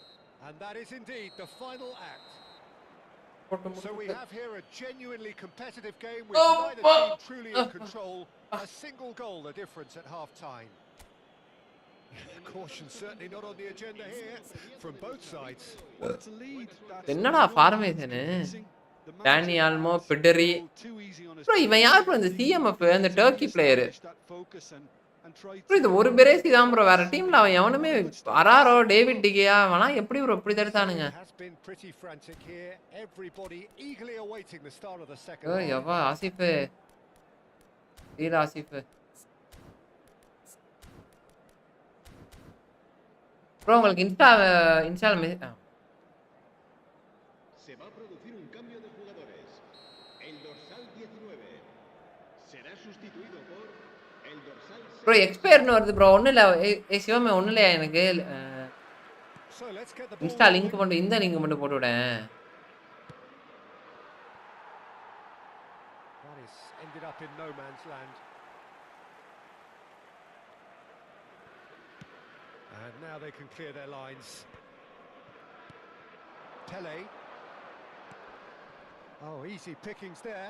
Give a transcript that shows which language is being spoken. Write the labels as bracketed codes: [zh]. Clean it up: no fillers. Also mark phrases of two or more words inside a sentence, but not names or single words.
[en] And that is indeed the final act. So we have here a genuinely competitive game with neither team truly in control. A single goal the difference at half time. Caution certainly not on the agenda here from both sides. [ta] என்னடா ஃபார்மேஷன்? டானி ஆல்மோ, பெடரி. ப்ரோ இவன் யார் ப்ரோ இந்த சிஎம்எஃப் அந்த [en] Turkey player? [ta] ப்ரோ இது ஒரு பெரேசி தான் ப்ரோ. வேற டீம்ல அவன் எவனுமே அராரோ, டேவிட் டிகியா அவனா எப்படி ப்ரோ இப்படி தடுத்தானுங்க? ஓ யவா ஆசிஃப். ஆசிஃப். ப்ரோ உங்களுக்கு இன்ஸ்டால மெசேஜ் [es] Se va a producir un cambio de jugadores. El dorsal 19 será sustituido por el dorsal 6. [ta] ப்ரோ எக்ஸ்பயர்னு வருது ப்ரோ. ஒன்றும் இல்லை சிவமே ஒன்றும் இல்லையா எனக்கு இன்ஸ்டா லிங்க் மட்டும் இந்த லிங்க் மட்டும் போட்டு விடேன். [en] Ended up in no man's land. And Now they can clear their lines. Pele. Oh, easy pickings there.